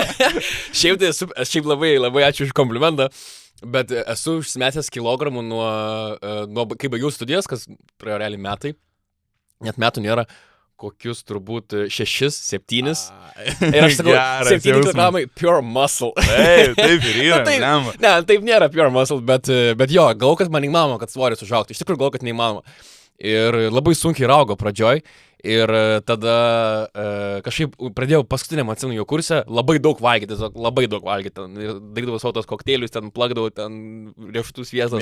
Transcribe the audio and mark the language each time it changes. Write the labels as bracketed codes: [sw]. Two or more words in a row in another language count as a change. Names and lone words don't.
[lt] Šiaip labai ačiū už komplimentą, bet esu užsimetęs kilogramų nuo kai baigiau studijas, kas praėjo realiai metai, net metų nėra, kokius turbūt 6-7. Ir aš sakau, 7 kilogramai [en] pure muscle. [lt] Taip ir yra. Ne, taip nėra [en] pure muscle, [lt] bet jo, galvoju, kad man neįmanoma, kad svoris užaugtų. Iš tikrųjų galvoju, kad neįmanoma. Ir labai sunkiai raugo pradžioj. Ir tada kažkaip pradėjau paskutiniam atsimenu jo kurse labai daug valgyti, labai daug valgyti. Ir darydavau savo tos kokteilius, ten plakdavau, ten riešutų sviestą.